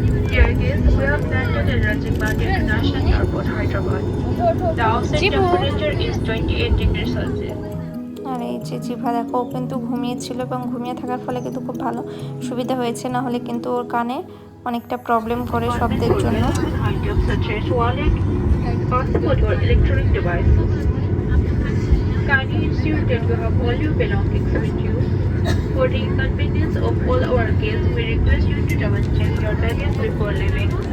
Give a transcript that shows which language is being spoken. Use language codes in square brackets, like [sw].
[en] Dear guests, we have landed at Rajiv Gandhi International Airport, Hyderabad. The outside temperature is 28 degrees Celsius. [bn] আর এই যে জিভা দেখো, ও কিন্তু ঘুমিয়েছিল এবং ঘুমিয়ে থাকার ফলে কিন্তু খুব ভালো সুবিধা হয়েছে, না হলে কিন্তু ওর কানে অনেকটা প্রবলেম করে শব্দের জন্য। [en] Items such as wallet, passport or electronic devices. Kindly ensure that you have all your belongings with you. For the convenience of all our guests, we request you to double check your baggage before leaving.